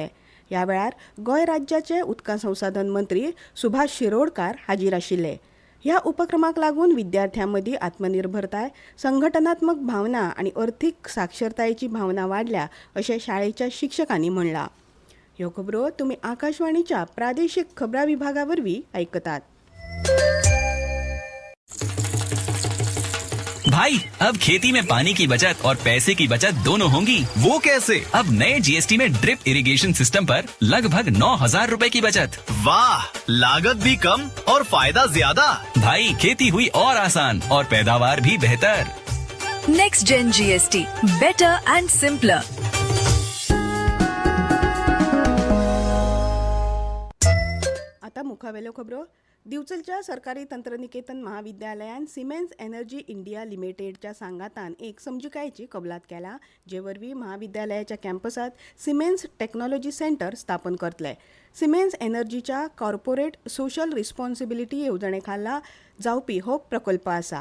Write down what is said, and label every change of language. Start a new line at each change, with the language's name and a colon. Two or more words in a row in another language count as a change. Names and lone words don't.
Konkani: ह्या वेळार गोंय राज्याचे उदका संसाधन मंत्री सुभाष शिरोडकार हाजीर आशिल्ले. ह्या उपक्रमाक लागून विद्यार्थ्यां मदीं आत्मनिर्भरताय, संघटनात्मक भावना आनी अर्थीक साक्षरतायेची भावना वाडल्या अशें शाळेच्या शिक्षकांनी म्हणलां. ह्यो खबरो तुम्ही आकाशवाणीच्या प्रादेशिक खबरां विभागावरवीं आयकतात.
Hindi: भाई अब खेती में पानी की बचत और पैसे की बचत दोनों होंगी. वो कैसे? अब नए जीएसटी में
English: drip irrigation system
Hindi: पर लगभग 9,000 रुपए की बचत. वाह, लागत भी कम और फायदा ज्यादा. भाई खेती हुई और आसान और पैदावार भी बेहतर.
English: Next gen GST, better and simpler.
Konkani: आता मुखावेल्यो खबरो. दिवचलच्या सरकारी तंत्रनिकेतन महाविद्यालयान सिमेन्स एनर्जी इंडिया लिमिटेडच्या सांगातान एक समजिकायेची कबलात केला, जे वरवीं महाविद्यालयाच्या कॅम्पसात सिमेन्स टेक्नॉलॉजी सेंटर स्थापन करतले. सिमेन्स एनर्जीच्या
English: corporate social responsibility
Konkani: येवजणे खाला जावपी हो प्रकल्प आसा.